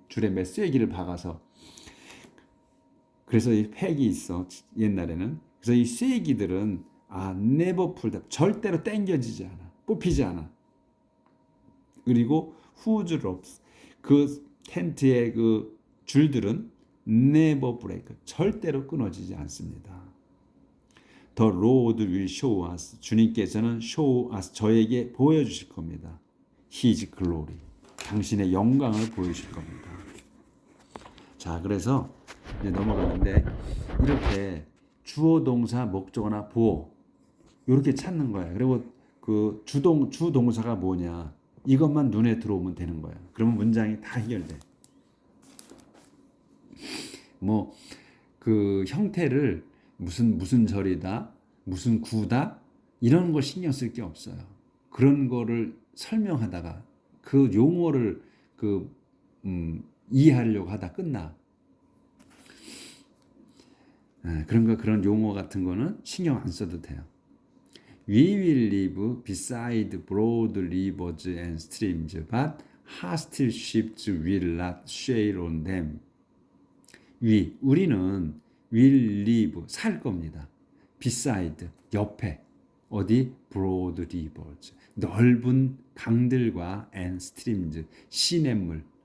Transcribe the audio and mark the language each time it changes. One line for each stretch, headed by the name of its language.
Korean: 줄에 쐐기를 박아서. 그래서 이 팩이 있어, 옛날에는. 그래서 이 쐐기들은
English: never pulled.
Korean: 절대로 당겨지지 않아. 뽑히지 않아.
English: 그리고 whose ropes.
Korean: 그 텐트의 그 줄들은
English: never break.
Korean: 절대로 끊어지지 않습니다.
English: The Lord will show us.
Korean: 주님께서는
English: show us.
Korean: 저에게 보여주실 겁니다.
English: His glory.
Korean: 당신의 영광을 보여주실 겁니다. 자, 그래서 이제 넘어가는데, 이렇게 주어, 동사, 목적어나 보어 이렇게 찾는 거야. 그리고 그 주동사가 뭐냐, 이것만 눈에 들어오면 되는 거야. 그러면 문장이 다 해결돼. 뭐 그 형태를 무슨 절이다, 무슨 구다 이런 거 신경 쓸 게 없어요. 그런 거를 설명하다가 그 용어를 그 이해하려고 하다 끝나. 그런 용어 같은 거는 신경 안 써도 돼요.
English: We will live beside broad rivers and streams, but hostile ships will not sail on them.
Korean: 우리는
English: will live,
Korean: 살 겁니다. beside, 옆에. 어디?
English: broad rivers,
Korean: 넓은 강들과
English: and streams,
Korean: 시냇물.